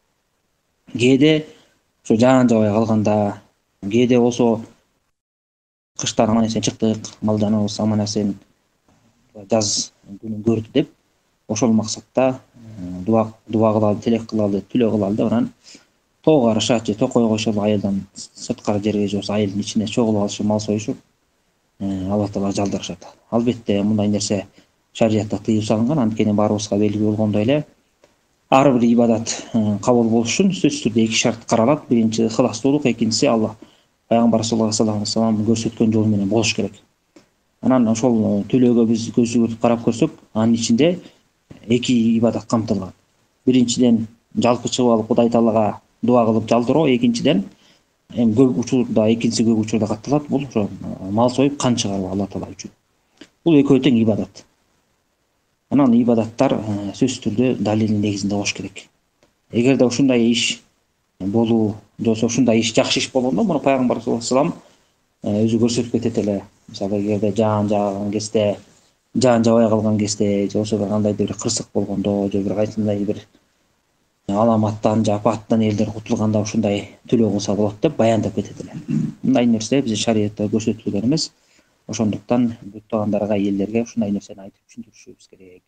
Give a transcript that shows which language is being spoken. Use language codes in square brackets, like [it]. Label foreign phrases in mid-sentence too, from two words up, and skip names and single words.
[ky] Кээде ошо жаан жабай калганда, кээде болсо кыштан аман эсен чыктык, мал жаныбыз аман эсен жаз күнүн көрдү деп, ошол максатта дуа кылалы, тилек кылалы, түлөө кылалы деп анан тоого карашат же токой койшолу, айылдан сырткары жерге же болбосо айылдын ичине чогулуп алышып, мал союшуп, Алла таалага жалдырышат. Албетте мындай нерсе шариятта тыюу салынган. Анткени баарыбызга белгилүү болгондой эле ар бир ибадат кабыл болуш үчүн сөзсүз түрдө эки шарт каралат. Биринчи ыкыластуулук, экинчиси Алла пайгамбар [ar] صلى الله عليه وسلم [ky] көрсөткөн жол менен болуш керек. Анан ошол түлөөгө биз көз жүгүртүп карап көрсөк, анын ичинде эки ибадат камтылган. Биринчиден жалпы чыгып алып Кудай таалага дуа кылып жалдыруу, экинчиден көп учурда, экинчиси көп учурда катталат. Бул ошо мал союп кан чыгаруу Алла таала үчүн. Бул экөө тең ибадат. Анан ибадаттар сөзсүз түрдө далилдин негизинде болуш керек. Эгерде ушундай иш болуу, же болбосо ушундай иш жакшы иш болгондо, муну пайгамбар [ar] صلى الله عليه وسلم [ky] өзү көрсөтүп кетет эле. Мисалы, эгерде жаан жааган кезде, жаан жабай калган кезде, же болбосо кандайдыр бир кырсык болгондо, же бир кайсындай бир аламаттан же апаттан элдер кутулганда ушундай түлөө кылса болот деп баяндап кетет эле. Мындай нерсе биздин шариятта көрсөтүлгөн эмес. Ошондуктан буттагандарга, элдерге ушундай нерсени айтып түшүндүрүшүбүз керек.